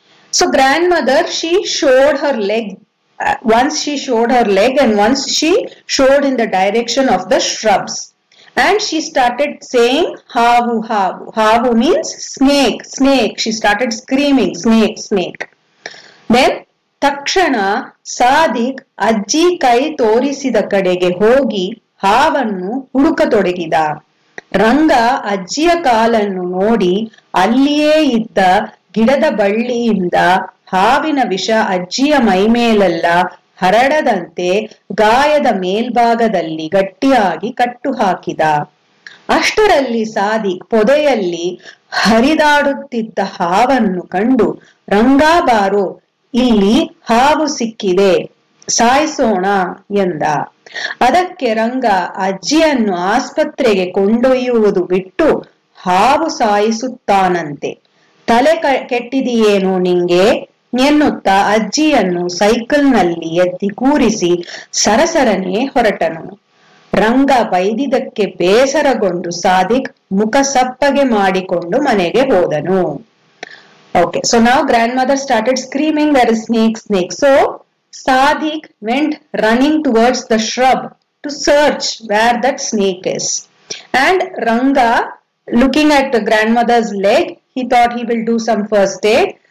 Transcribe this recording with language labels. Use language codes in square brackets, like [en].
[en] So grandmother, she showed her leg. Once she showed her leg, and once she showed in the direction of the shrubs. And she started saying, havu, havu. Havu means snake, snake. She started screaming, snake, snake. [kn] Then ತಕ್ಷಣ ಸಾದಿಕ್ ಅಜ್ಜಿ ಕೈ ತೋರಿಸಿದ ಕಡೆಗೆ ಹೋಗಿ ಹಾವನ್ನು ಹುಡುಕತೊಡಗಿದ. ರಂಗ ಅಜ್ಜಿಯ ಕಾಲನ್ನು ನೋಡಿ ಅಲ್ಲಿಯೇ ಇದ್ದ ಗಿಡದ ಬಳ್ಳಿಯಿಂದ ಹಾವಿನ ವಿಷ ಅಜ್ಜಿಯ ಮೈಮೇಲೆಲ್ಲ ಹರಡದಂತೆ ಗಾಯದ ಮೇಲ್ಭಾಗದಲ್ಲಿ ಗಟ್ಟಿಯಾಗಿ ಕಟ್ಟು ಹಾಕಿದ. ಅಷ್ಟರಲ್ಲಿ ಸಾದಿಕ್ ಪೊದೆಯಲ್ಲಿ ಹರಿದಾಡುತ್ತಿದ್ದ ಹಾವನ್ನು ಕಂಡು, ರಂಗಾ ಬಾರೋ, ಇಲ್ಲಿ ಹಾವು ಸಿಕ್ಕಿದೆ, ಸಾಯಿಸೋಣ ಎಂದ. ಅದಕ್ಕೆ ರಂಗ ಅಜ್ಜಿಯನ್ನು ಆಸ್ಪತ್ರೆಗೆ ಕೊಂಡೊಯ್ಯುವುದು ಬಿಟ್ಟು ಹಾವು ಸಾಯಿಸುತ್ತಾನಂತೆ. ತಲೆ ಕೆಟ್ಟಿದೆಯೇನೋ ನಿಂಗೆ ಎನ್ನುತ್ತಾ ಅಜ್ಜಿಯನ್ನು ಸೈಕಲ್ನಲ್ಲಿ ಎತ್ತಿ ಕೂರಿಸಿ ಸರಸರನೆ ಹೊರಟನು. ರಂಗ ಬೈದಿದ್ದಕ್ಕೆ ಬೇಸರಗೊಂಡು ಸಾದಿಕ್ ಮುಖ ಸಪ್ಪಗೆ ಮಾಡಿಕೊಂಡು ಮನೆಗೆ ಹೋದನು. [en] Okay, so now grandmother started screaming, there is snake, snake. So Sadik went running towards the shrub to search where that snake is. And Ranga, looking at the grandmother's leg, he thought he will do some first aid.